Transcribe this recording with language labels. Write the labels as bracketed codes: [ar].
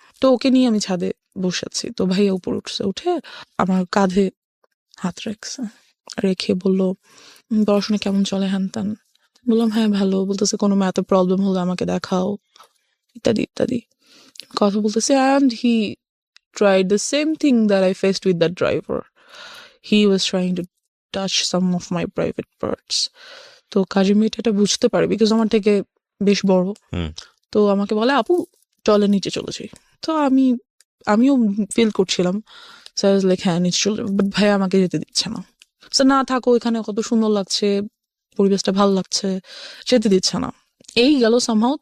[bn] তো ওকে নিয়ে আমি ছাদে বসেছি। তো ভাইয়া উপরে উঠছে, উঠে আমার কাঁধে হাত রেখে বলল, পড়াশোনা কেমন চলে, হ্যান ত্যান। বললাম হ্যাঁ ভালো। বলতেছে কোনো ম্যাথে প্রবলেম হলে আমাকে দেখাও, ইত্যাদি ইত্যাদি কথা বলতেছে। [en] And he tried the same thing that I faced with that driver. He was trying to touch some of my private parts. [bn] তো কাজের মেয়েটা এটা বুঝতে পারে, বিকজ আমার থেকে বেশ বড়। তো আমাকে বলে, আপু চলে নিচে চলে যাই। তো আমিও ফিল করছিলাম, লাইক হ্যাঁ নিচে চলে, বাট ভাই আমাকে যেতে দিচ্ছে না। না থাকো, এখানে কত সুন্দর লাগছে, পরিবেশটা ভালো লাগছে, যেতে দিচ্ছে না। এই গেল সামহাও।